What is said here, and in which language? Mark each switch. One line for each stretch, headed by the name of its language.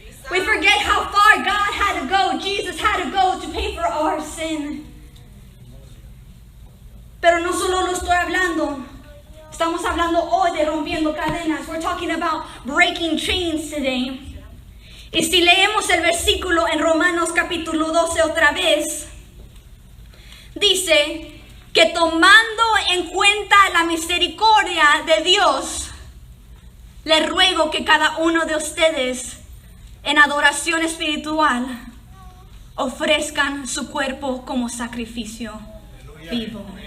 English: We forget how far God had to go, Jesus had to go to pay for our sin.
Spanish: Pero no solo lo estoy hablando. Estamos hablando hoy de rompiendo cadenas.
English: We're talking about breaking chains today.
Spanish: Y si leemos el versículo en Romanos capítulo 12 otra vez, dice que tomando en cuenta la misericordia de Dios, le ruego que cada uno de ustedes en adoración espiritual ofrezcan su cuerpo como sacrificio vivo.